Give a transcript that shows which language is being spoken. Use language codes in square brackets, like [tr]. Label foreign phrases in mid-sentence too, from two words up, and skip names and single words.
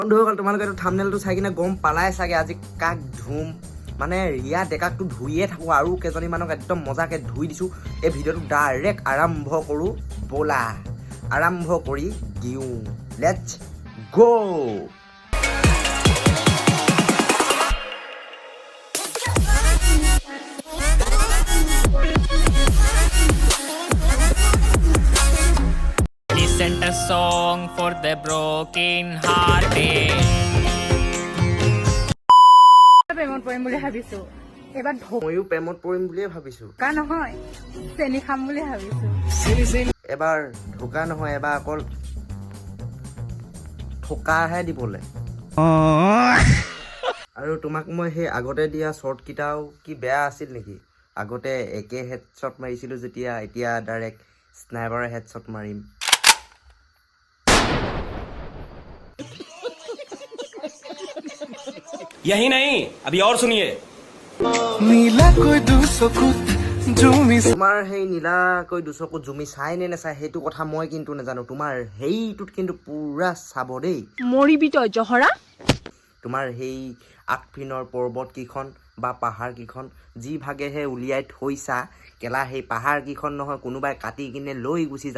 [as] বন্ধুসকল তোমালোকে থাম্বনেইলটো চাই কিনে গম পালাই চাগে আজি কাক ধুম মানে ৰিয়া ডেকাকটো ধুইয়ে থাকোঁ আৰু কেইজনীমানক একদম মজাকৈ ধুই দিছোঁ। এই ভিডিঅ'টো ডাইৰেক্ট আৰম্ভ কৰোঁ ব'লা আৰম্ভ কৰি দিওঁ [en] let's go'. Listen a song for the broken hearted. [as] প্ৰেমত পৰিম বুলি ভাবিছো এবাৰ ময়ো প্ৰেমত পৰিম বুলিয়ে ভাবিছোঁ। ঢোকা নহয় চেনি খাম বুলি ভাবিছো এবাৰ ঢোকা নহয় এবাৰ অকল ঠোকাহে দিবলৈ। আৰু তোমাক মই সেই আগতে দিয়া শ্বৰ্টকেইটাও কি বেয়া আছিল নেকি? আগতে একে হেডশ্বট মাৰিছিলোঁ যেতিয়া এতিয়া [en] direct sniper headshot [as] মাৰিম। [hi] यही नहीं अभी और सुनिए [as] তোমাৰ সেই নীলাকৈ দুচকুত জুমি চাই নে নাচাই সেইটো কথা মই কিন্তু নাজানো। তোমাৰ সেইটোত কিন্তু পুৰা চাব দেই। মৰিবি তই জহৰা। তোমাৰ সেই আগপিনৰ পৰ্বতকেইখন বা পাহাৰকেইখন যি ভাগেহে উলিয়াই থৈছা কেলা সেই পাহাৰকেইখন নহয় কোনোবাই কাটি কিনে লৈ গুচি যাব।